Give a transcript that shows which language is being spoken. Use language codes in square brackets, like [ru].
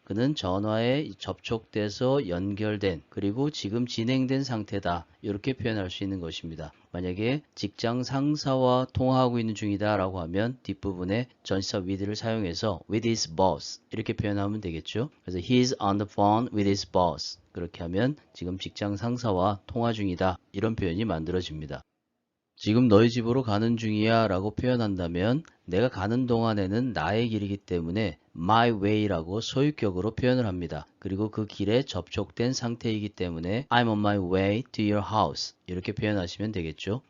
[ko] 그는 전화에 접촉돼서 연결된 그리고 지금 진행된 상태다. 이렇게 표현할 수 있는 것입니다. 만약에 직장 상사와 통화하고 있는 중이다 라고 하면 뒷부분에 전치사 with를 사용해서 [en] with his boss [ko] 이렇게 표현하면 되겠죠. 그래서 [en] he is on the phone with his boss. [ko] 그렇게 하면 지금 직장 상사와 통화 중이다. 이런 표현이 만들어집니다. 지금 너희 집으로 가는 중이야 라고 표현한다면 내가 가는 동안에는 나의 길이기 때문에 my way라고 소유격으로 표현을 합니다. 그리고 그 길에 접촉된 상태이기 때문에 [en] I'm on my way to your house [ko] 이렇게 표현하시면 되겠죠.